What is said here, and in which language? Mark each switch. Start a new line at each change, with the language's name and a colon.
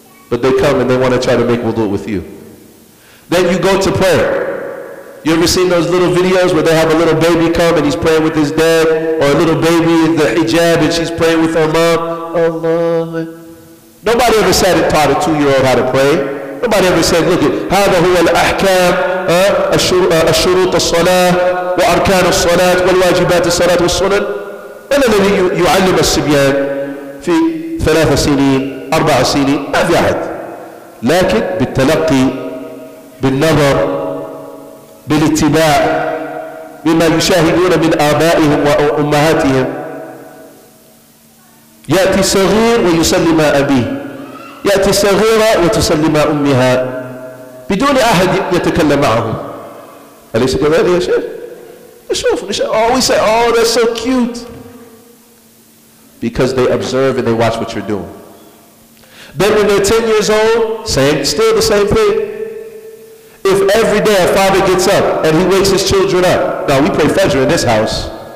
English: But they come and they want to try to make wudu with you. Then you go to prayer. You ever seen those little videos where they have a little baby come and he's praying with his dad, or a little baby in the hijab and she's praying with her mom? Allah. Nobody ever sat and taught a 2-year-old how to pray. Nobody ever said, look at
Arabic: هذا هو الأحكام الشروط الصلاة وأركان الصلاة والواجبات الصلاة والسنن. من الذي يعلم الصبيان في 3 سنين 4 سنين؟ ما في أحد. لكن بالتلقي، بالنظر، بالاتباع، بما يشاهدون من آبائهم وأمهاتهم. يأتي صغير ويسلم أبيه، يأتي صغيرة وتسلم أمها بدون أحد يتكلم معهم. أليس كذلك يا شيخ؟
English: We say, oh, that's so cute. Because they observe and they watch what you're doing. Then when they're 10 years old, still the same thing. If every day a father gets up and he wakes his children up. Now we pray Fajr in this house.